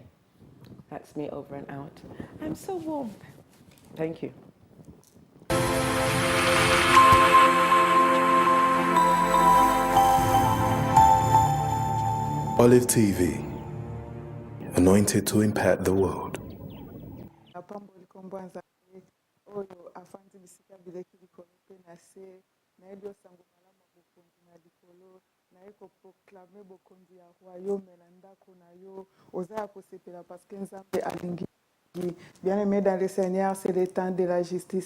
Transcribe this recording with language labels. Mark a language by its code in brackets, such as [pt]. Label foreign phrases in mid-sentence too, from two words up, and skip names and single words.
[en] That's me over and out. I'm so warm. Thank you. Olive TV, anointed to impact the world. [ln] naiko proclame bokonzi ya royaume na ndako na yo oza kosepela [fr] parce que [ln] nzambe alingi [fr] bien aimé dans le Seigneur, c'est le temps de la justice.